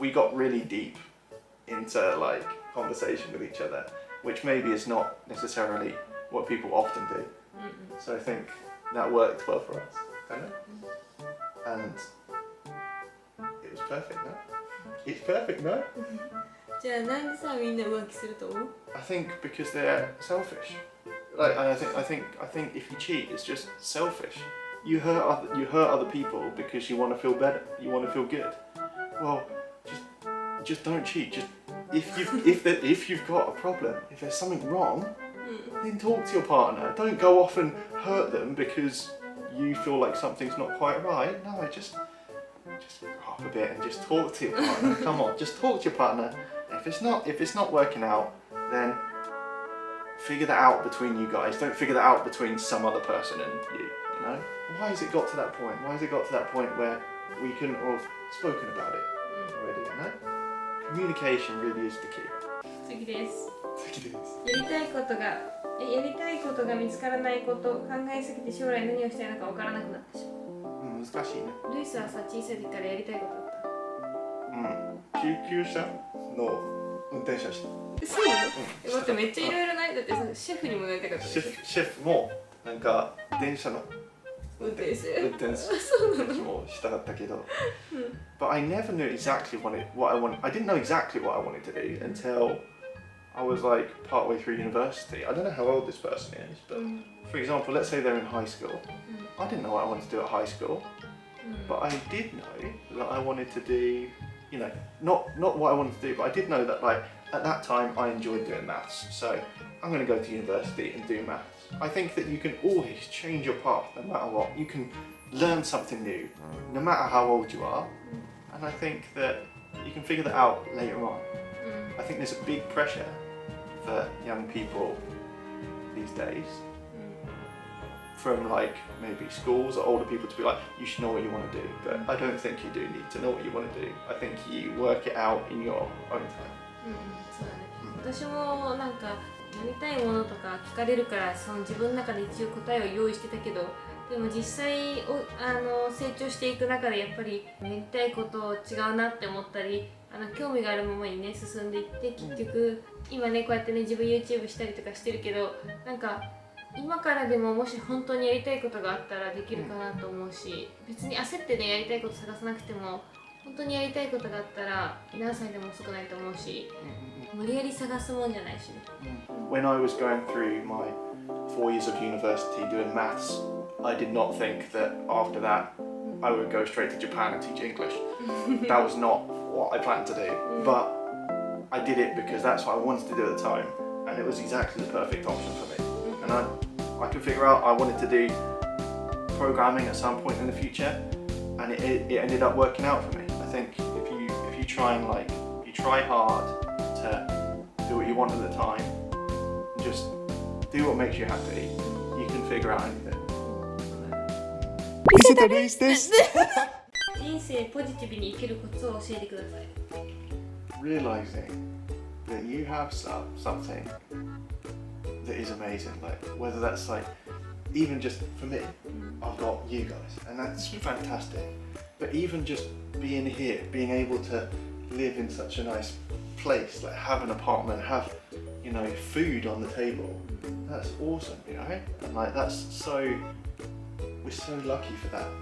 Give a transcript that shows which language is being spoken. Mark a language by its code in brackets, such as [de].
[en] We got really deep into like conversation with each other, which maybe is not necessarily what people often do. So I think that worked well for us, and it was perfect, no? It's perfect, no? [ja] じゃあなんでさみんな浮気すると思う？ [en] I think because they're selfish. Like, and I think if you cheat, it's just selfish. You hurt other people because you want to feel better. You want to feel good. Well, just don't cheat. Just if you've got a problem, if there's something wrong, then talk to your partner. Don't go off and hurt them because you feel like something's not quite right. No, just grow up a bit and just talk to your partner. Come on, just talk to your partner. If it's not working out, then figure that out between you guys. Don't figure that out between some other person and you. You know? Why has it got to that point? Why has it got to that point where we couldn't have spoken about it already? You know? Communication really is the key. [ja] 次です。 [en] It is. [ja] やりたいことが見つからないこと、考えすぎて将来何をしたいのかわからなくなってしまう。難しいね。ルイスはさ、小さい時からやりたいことあった？救急車の運転者してそうなの？待って、めっちゃいろいろない。だってさ、シェフにもなりたかったでしょ。シェフもなんか電車の運転手。そうなのもしたかったけど。 [en] But I never knew exactly what I wanted. I didn't know exactly what I wanted to do until I was like partway through university. I don't know how old this person is, but for example, let's say they're in high school. I didn't know what I wanted to do at high school, but I did know that I wanted to do, you know, not what I wanted to do, but I did know that like at that time I enjoyed doing maths. So I'm going to go to university and do maths. I think that you can always change your path no matter what. You can learn something new, no matter how old you are. And I think that you can figure that out later on. I think there's a big pressure for young people these days from like maybe schools or older people to be like, you should know what you want to do. But I don't think you do need to know what you want to do. I think you work it out in your own time. [ja] そうだね。私もなんかやりたいものとか聞かれるからその自分の中で一応答えを用意してたけど、でも実際成長していく中でやっぱりやりたいこと違うなって思ったり、興味があるままにね進んでいって結局今ねこうやってね自分 YouTube したりとかしてるけど、なんか今からでももし本当にやりたいことがあったらできるかなと思うし、別に焦ってねやりたいこと探さなくても本当にやりたいことがあったら何歳でも遅くないと思うし、無理やり探すもんじゃないしね。 [en] When I was going through my 4 years of university doing maths, I did not think that after that I would go straight to Japan and teach English. That was not what I planned to do, but I did it because that's what I wanted to do at the time, and it was exactly the perfect option for me. And I could figure out I wanted to do programming at some point in the future, and it ended up working out for me. I think if you try and like you try hard to do what you want at the time, just do what makes you happy, you can figure out anything. [ja] 見せたレイスです。人生ポジティブに生きるコツを教えてください。 [en] Realizing that you have something that is amazing, like whether that's like even just for me, I've got you guys, and that's fantastic. But even just being here, being able to live in such a nice place, like have an apartment, have food on the table, that's awesome, and like we're so lucky for that.